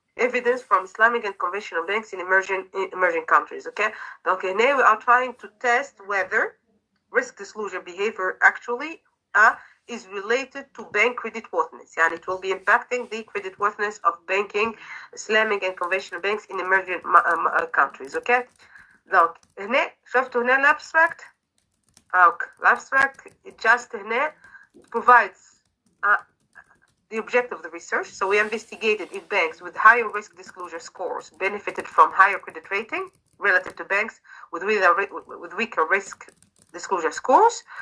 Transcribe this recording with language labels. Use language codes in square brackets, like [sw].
[en] Evidence from Islamic and conventional banks in emerging countries. Okay, donc هنا we are trying to test whether risk disclosure behavior actually is related to bank credit worthiness. يعني it will be impacting the credit worthiness of banking, Islamic and conventional banks in emerging countries. [ar] Okay, donc هنا شفتوا هنا الابستراكت. [en] الابستراكت just هنا provides the objective of the research. So we investigated if banks with higher risk disclosure scores benefited from higher credit rating relative to banks with weaker risk disclosure scores.